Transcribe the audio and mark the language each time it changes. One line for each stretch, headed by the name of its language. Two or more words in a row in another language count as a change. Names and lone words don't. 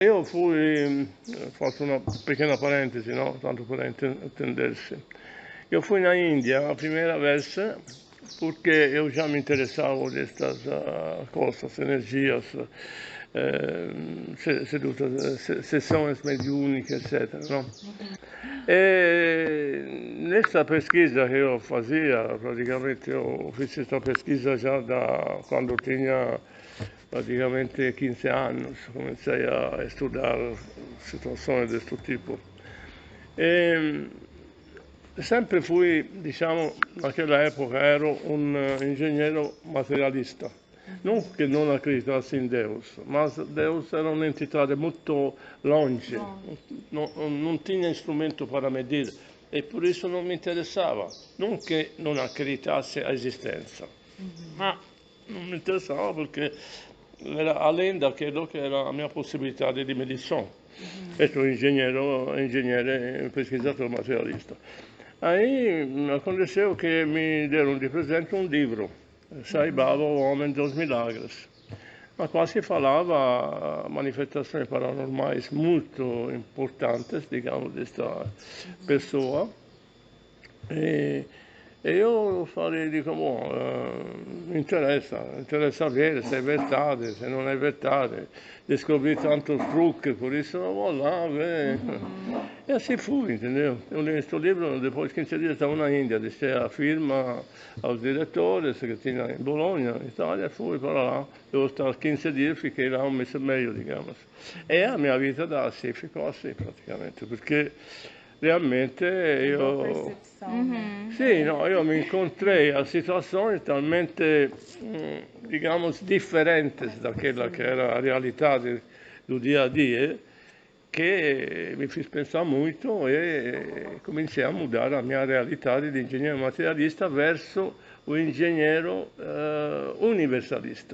Italian: Io fui, faccio una pequena parentesi, no? Tanto per entendersi.
Portuguese: Eu fui na Índia a primeira vez porque eu já me interessava destas coisas, energias, sessões mediúnicas, etc. Não? E nessa pesquisa que eu fazia, praticamente eu fiz essa pesquisa já da quando tinha praticamente 15 anos, comecei a estudar situações desse tipo.
Italian: E sempre fui, diciamo,
Portuguese: naquela época
Italian: ero un ingegnere materialista. Non che non acreditassi in Deus, ma Deus era un'entità molto longe, non tinha strumento
Portuguese: para medir e por isso
Italian: non mi interessava. Non che non accreditasse a esistenza, ma non mi interessava perché era
Portuguese: além daquilo
Italian: che era la mia possibilità di medição. E sono ingegnere pesquisador materialista.
Portuguese: Aí aconteceu que me deram de presente um livro, Sai Baba, o Homem dos Milagres, na qual se falava manifestações paranormais muito importantes, digamos, desta pessoa.
Italian: E io farei, dico, mi interessa vedere se è verdade, se non è verdade.
Portuguese: Descobri tantos truques, por isso eu vou lá ver. E assim fui, entendeu? Eu li
Italian: questo libro,
Portuguese: depois de 15 dias estava na Índia, deixei a firma aos diretores que tinha em Bologna, Itália, fui para lá. Eu estava 15 dias, fiquei lá um mês e meio, digamos. E a minha vida da assim, ficou assim praticamente,
Italian: perché realmente io... Sì, no, io mi incontrei a situazioni talmente, digamos, differenti da quella che era la realtà del
Portuguese: dia a dia,
Italian: che mi fece pensare molto e cominciai a mudare la mia realtà di ingegnere materialista verso un ingegnere universalista.